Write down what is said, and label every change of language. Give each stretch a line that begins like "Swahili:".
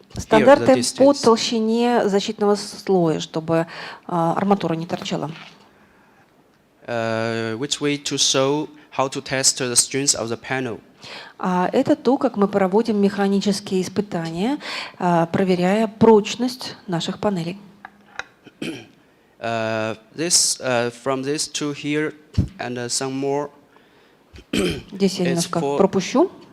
Russian: Стандарты по толщине защитного слоя, чтобы арматура не торчала.
English: Which way to show how to test the strength of the panel.
Russian: Это то, как мы проводим механические испытания, проверяя прочность наших панелей.
English: From this to here and some more.
Russian: Здесь я немножко пропущу.